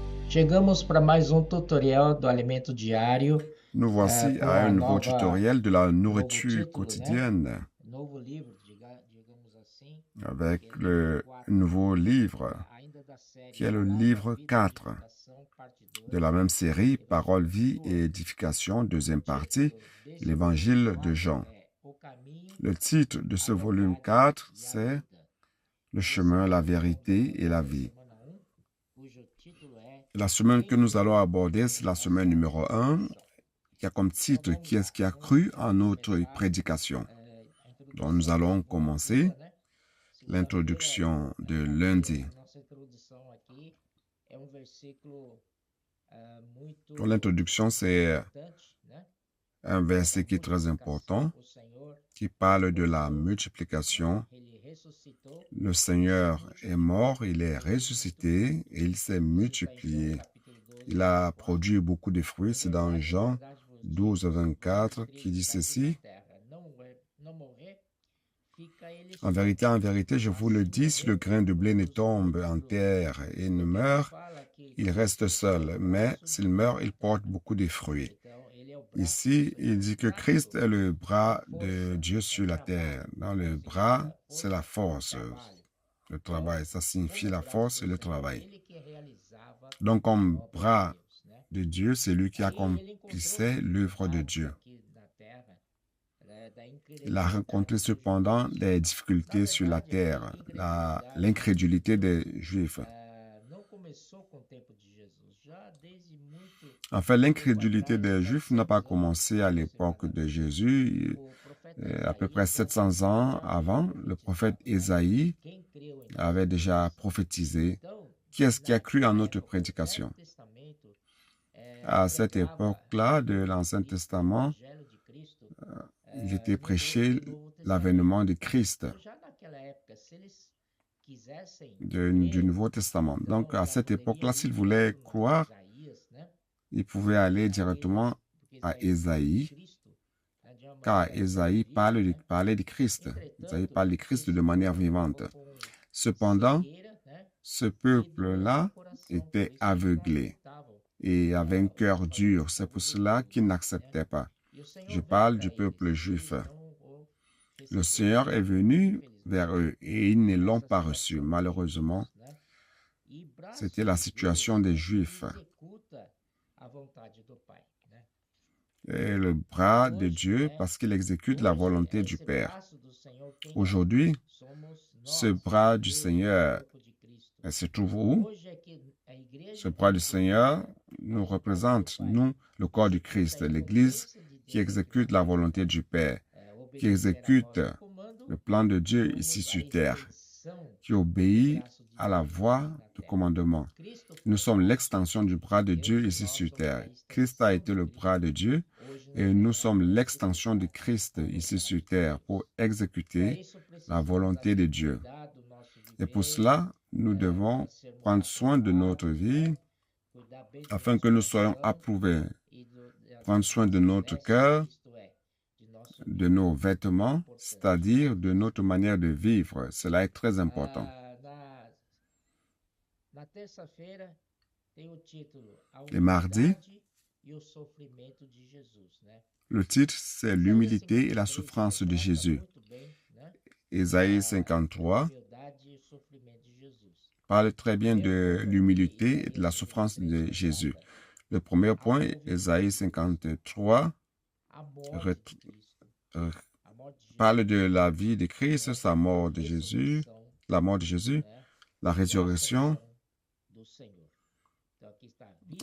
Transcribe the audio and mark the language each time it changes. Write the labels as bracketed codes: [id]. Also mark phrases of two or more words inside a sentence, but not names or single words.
[pt] Chegamos para mais tutorial do alimento diário, [fr] Nous voici [pt] com [fr] à un [pt] a [fr] nouveau [pt] nova, [fr] tutoriel de la [pt] novo [fr] nourriture [pt] título, né? [fr] quotidienne [pt] Novo livro, digamos assim, [fr] avec [pt] que é livro [fr] le [pt] 4, [fr] nouveau livre [pt] ainda da série [fr] qui est le [pt] Palavra, [fr] livre [pt] Vida e [fr] 4 [pt] Meditação, parte [fr] de [pt] 2, [fr] la même série Parole, vie [pt] Evangelho [fr] et [pt] João. [fr] édification, [pt] O [fr] deuxième partie, [pt] título desse volume [fr] l'Évangile de [pt] 4 [fr] Jean. [pt] é O Caminho, [fr] Le titre de [pt] a [fr] ce volume [pt] Verdade [fr] 4, [pt] e a [fr] c'est [pt] Vida. [fr] Le [pt] Esse [fr] chemin, [pt] aqui [fr] la [pt] nós estamos vendo [fr] vérité et la [pt] hoje a [fr] vie. [pt] semana 1, cujo título é [fr] La semaine que [pt] Quem [fr] nous allons [pt] creu [fr] aborder, [pt] em [fr] c'est la semaine [pt] nossa [fr] numéro 1, [pt] pregação. [fr] qui a comme [pt] Então [fr] titre [pt] vamos [fr] Qui est-ce [pt] lá, [fr] qui a [pt] vamos [fr] cru en notre [pt] começar [fr] prédication. [pt] a [fr] Donc nous [pt] introdução [fr] allons [pt] muito boa, [fr] commencer [pt] né? Segunda-feira, [fr] l'introduction de lundi. [pt] a nossa introdução aqui é versículo [fr] Donc [pt] muito [fr] l'introduction, c'est [pt] importante, né? [fr] un verset [pt] Da [fr] qui est très [pt] multiplicação. [fr] important, [pt] O Senhor [fr] qui parle de la [pt] morreu, [fr] multiplication. [pt] ele ressuscitou [fr] Le [pt] e se [fr] Seigneur est [pt] multiplicou. [fr] mort, il est [pt] Ele se [fr] ressuscité [pt] multiplicou. [fr] et il s'est [pt] Isso está em João [fr] multiplié. [pt] capítulo 12, [fr] Il [pt] verso [fr] a [pt] 4. [fr] produit beaucoup de fruits. C'est dans [pt] Em [fr] Jean [pt] verdade vos digo, [fr] 12, [pt] se alguém [fr] 24 [pt] crê [fr] qui [pt] que [fr] dit [pt] está aqui na [fr] ceci. [pt] terra não morrer, fica ele só. [fr] En vérité, je vous le [pt] Mas se [fr] dis, si le [pt] morrer, [fr] grain de blé ne [pt] produz [fr] tombe [pt] muito [fr] en [pt] fruto. [fr] terre et ne [pt] Porque aqui [fr] meurt, [pt] fala que [fr] il [pt] Cristo [fr] reste [pt] é [fr] seul. [pt] o [fr] Mais [pt] braço [fr] s'il [pt] direito [fr] meurt, [pt] da [fr] il [pt] terra. [fr] porte beaucoup de fruits. [pt] Então, ele é o braço do [fr] Ici, il [pt] Senhor, [fr] dit [pt] o [fr] que [pt] braço [fr] Christ est le [pt] da [fr] bras de [pt] força, [fr] Dieu [pt] é [fr] sur la terre. [pt] trabalho. [fr] Dans [pt] Então, [fr] le [pt] significa [fr] bras, c'est [pt] força [fr] la [pt] e [fr] force, [pt] trabalho. [fr] le [pt] Então, [fr] travail. Ça signifie [pt] como [fr] la [pt] braço [fr] force [pt] do [fr] et le [pt] Senhor, [fr] travail. [pt] ele que realizava [fr] Donc, [pt] a [fr] comme [pt] obra de [fr] bras [pt] Deus, né? [fr] de Dieu, c'est lui qui [pt] Aí ele encontrou [fr] accomplissait l'œuvre de [pt] dificuldades [fr] Dieu. [pt] aqui na terra, da [fr] Il a rencontré [pt] incredulidade dos [fr] cependant [pt] judeus. [fr] des [pt] Na [fr] difficultés sur la [pt] verdade, aqui, [fr] terre, [pt] incredulidade [fr] l'incrédulité des Juifs. [pt] não começou com o tempo de Jesus, já desde muito [fr] En fait, [pt] tempo [fr] l'incrédulité [pt] atrás, [fr] des Juifs n'a pas [pt] 700 anos [fr] commencé à l'époque de [pt] aproximadamente, [fr] Jésus. [pt] o profeta [fr] À peu près [pt] Isaías [fr] 700 ans [pt] já havia [fr] avant, le prophète [pt] profetizado, né? [fr] Ésaïe [pt] Quem creu em nossa [fr] avait déjà [pt] pregação. [fr] prophétisé. [pt] Então, [fr] Qui est-ce qui a cru en [pt] naquela [fr] notre [pt] época, o Velho [fr] prédication? [pt] Testamento [fr] À cette [pt] pregava [fr] époque-là de [pt] retorno de [fr] l'Ancien [pt] Cristo, o [fr] Testament, [pt] evangelho de Cristo, [fr] il était [pt] no [fr] prêché [pt] Novo Testamento. [fr] l'avènement de Christ, [pt] Então, já naquela época, se eles quisessem [fr] du [pt] crer, [fr] Nouveau Testament. Donc, [pt] então [fr] à [pt] já [fr] cette [pt] poderia [fr] époque-là, [pt] ir [fr] s'il voulait [pt] direto a [fr] croire, [pt] Isaías, né? [fr] il pouvait aller [pt] Aí, [fr] directement [pt] porque [fr] à [pt] Isaías fala de [fr] Ésaïe, [pt] Cristo, né, de uma [fr] car [pt] maneira [fr] Ésaïe [pt] viva, né? [fr] parlait de Christ. Ésaïe [pt] Entretanto, [fr] parle de Christ [pt] esse [fr] de manière [pt] povo [fr] vivante. [pt] estava com [fr] Cependant, [pt] cegueira, né? [fr] ce [pt] E dureza no [fr] peuple-là [pt] coração, por [fr] était [pt] isso que não [fr] aveuglé [pt] aceitavam [fr] et avait un [pt] o [fr] cœur [pt] evangelho [fr] dur. [pt] do [fr] C'est [pt] povo [fr] pour cela [pt] judeu, [fr] qu'ils [pt] né? [fr] n'acceptaient pas. [pt] E o [fr] Je [pt] Senhor veio [fr] parle [pt] para [fr] du [pt] eles [fr] peuple [pt] e eles [fr] juif. [pt] não o [fr] Le [pt] receberam, [fr] Seigneur est venu vers [pt] infelizmente. [fr] eux et ils ne l'ont [pt] Essa [fr] pas reçu. [pt] situação de [fr] Malheureusement, [pt] judeus, né? E [fr] c'était [pt] braço [fr] la [pt] de [fr] situation [pt] Deus [fr] des [pt] é que [fr] Juifs [pt] executa a vontade do Pai, né? [fr] et le bras de [pt] Hoje, [fr] Dieu [pt] né? [fr] parce qu'il exécute la [pt] Hoje, [fr] volonté du [pt] esse [fr] Père. [pt] braço do Senhor, quem é? [fr] Aujourd'hui, [pt] Somos [fr] ce [pt] nós, [fr] bras [pt] a [fr] du [pt] igreja, o [fr] Seigneur [pt] corpo de Cristo. [fr] se trouve où? [pt] Hoje é que a [fr] Ce [pt] igreja [fr] bras du Seigneur [pt] executa a [fr] nous [pt] vontade do [fr] représente, [pt] Pai. [fr] nous, le corps du Christ, [pt] Essa [fr] l'Église [pt] incumbência de [fr] qui [pt] Deus aqui na [fr] exécute la [pt] terra, [fr] volonté du Père, qui [pt] obedecer a [fr] exécute [pt] voz do comando, [fr] le plan de Dieu ici [pt] somos a [fr] sur terre, [pt] extensão [fr] qui [pt] do [fr] obéit [pt] braço de [fr] à la [pt] Deus [fr] voix [pt] aqui na [fr] du [pt] terra. [fr] commandement. [pt] Cristo [fr] Nous [pt] foi o [fr] sommes [pt] braço, [fr] l'extension du bras de Dieu [pt] Deus e [fr] ici [pt] nós [fr] sur [pt] somos [fr] terre. [pt] a [fr] Christ a [pt] extensão [fr] été [pt] de [fr] le bras de [pt] Cristo [fr] Dieu [pt] hoje na [fr] et nous [pt] terra [fr] sommes [pt] para [fr] l'extension de [pt] executar [fr] Christ [pt] a [fr] ici [pt] vontade [fr] sur [pt] de [fr] terre [pt] Deus. [fr] pour [pt] Para [fr] exécuter [pt] isso [fr] la [pt] precisamos [fr] volonté de [pt] assim [fr] Dieu. [pt] cuidar do nosso [fr] Et pour [pt] viver, [fr] cela, nous devons [pt] para sermos [fr] prendre soin de notre [pt] aprovados, [fr] vie [pt] né? Cuidar bem do [fr] afin [pt] nosso [fr] que nous soyons [pt] coração [fr] approuvés. [pt] e [fr] Prendre [pt] das [fr] soin de [pt] nossas [fr] notre [pt] vestes, [fr] cœur, [pt] isto é, de nosso [fr] de [pt] viver. [fr] nos [pt] Isso é [fr] vêtements, [pt] importante. [fr] c'est-à-dire de notre manière de vivre. Cela est très important. [pt] Na terça-feira tem o título A [fr] Et mardi, [pt] Humildade e o Sofrimento de Jesus, né? [fr] le titre, c'est l'humilité et la souffrance de Jésus. [pt] Muito bem, né? [fr] Ésaïe [pt] Da [fr] 53 [pt] humildade e o sofrimento de Jesus. [fr] parle très bien [pt] Primeiro [fr] de [pt] ponto aqui, [fr] l'humilité et de la [pt] Isaías [fr] souffrance [pt] 53, [fr] de [pt] 1 [fr] Jésus. [pt] trata [fr] Le premier [pt] a [fr] point, Ésaïe [pt] novidade [fr] 53, [pt] a morte de Cristo. A morte de [fr] parle [pt] Jesus, [fr] de la vie de Christ, sa mort de Jésus, [pt] ressurreição, [fr] la mort de Jésus, [pt] né? [fr] la [pt] E a [fr] résurrection [pt] ascensão do Senhor. Então aqui está a vida